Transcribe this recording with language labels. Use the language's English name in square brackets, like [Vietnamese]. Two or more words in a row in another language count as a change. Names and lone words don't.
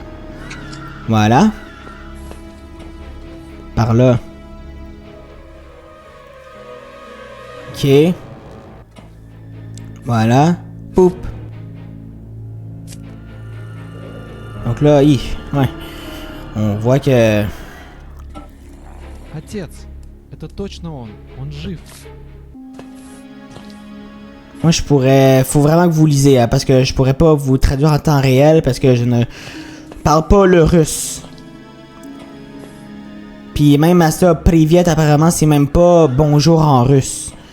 [French] Voilà. Par là. Ok. Voilà. Poup. Donc là, ouais. On voit que... [Russian] Отец, это точно он жив. [French] Moi, je pourrais... Faut vraiment que vous lisez, hein, parce que je pourrais pas vous traduire en temps réel, parce que je ne parle pas le russe. Puis même à ça, Privet, apparemment, c'est même pas bonjour en russe.